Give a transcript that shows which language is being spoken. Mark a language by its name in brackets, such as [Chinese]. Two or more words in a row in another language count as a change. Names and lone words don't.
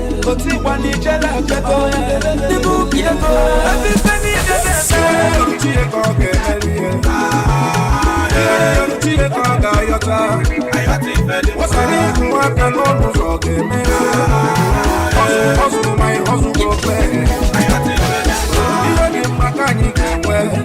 [Igbo] Otu ịgba na ijele abịago. Ndị bụ obi ego. Ebe ife niile na-eme. Olu Chineke ọ ga-emeri ya. Olu Chineke ọ ga-ayọta. Ọ sị na ịhụ aka n'ọnụ ụzọ ọ ga-eme. [Nigerian Pidgin] Hustle, hustle, my hustle go pay. [Igbo] Ihe dị mma ka anyị ga-enwe.